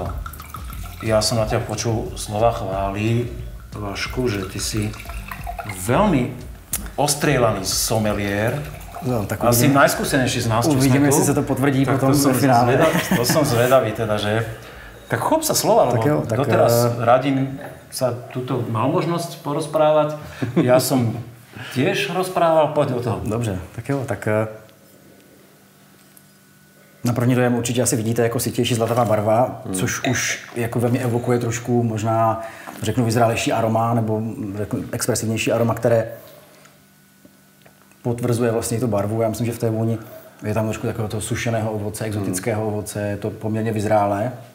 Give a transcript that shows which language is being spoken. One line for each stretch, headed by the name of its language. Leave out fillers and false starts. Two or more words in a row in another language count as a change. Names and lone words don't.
Slovak: Ja som na teba počul slova chvály, Vašku, že ty si veľmi ostrieľaný sommelier, no, tak asi najskúsenejší z nás, čo sme tu. Uvidíme, jestli sa to potvrdí potom v finále. To som zvedavý teda, že... Tak chop sa slova, lebo doteraz Radim sa tuto mal možnosť porozprávať. Ja som tiež rozprával, poď do toho.
Czech: Dobře, tak jo, tak... Na první dojem určitě asi vidíte jako sytější zlatavá barva, což už jako ve mně evokuje trošku možná, řeknu, vyzrálejší aroma, nebo expresivnější aroma, které potvrzuje vlastně tu barvu. Já myslím, že v té vůni Je tam trošku takového toho sušeného ovoce, exotického ovoce, je to poměrně vyzrálé.